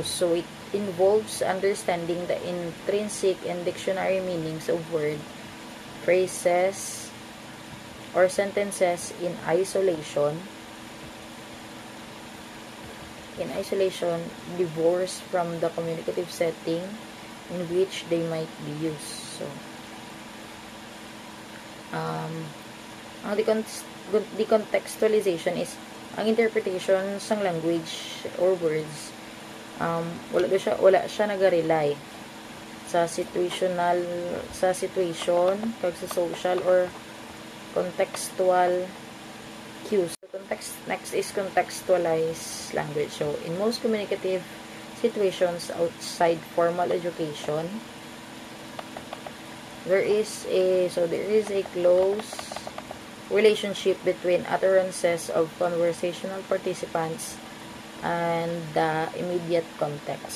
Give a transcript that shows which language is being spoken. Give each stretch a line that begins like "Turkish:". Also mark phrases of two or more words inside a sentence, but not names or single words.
English: So, it involves understanding the intrinsic and dictionary meanings of words, phrases, or sentences in isolation, divorced from the communicative setting in which they might be used. So, ang decontextualization is ang interpretation ng language or words,
Hiligaynon: wala siya nag-rely sa situation, kag sa
English: social or contextual cues. Next is contextualized language. So, in most communicative situations outside formal education, there is a close relationship between utterances of conversational participants and the immediate context.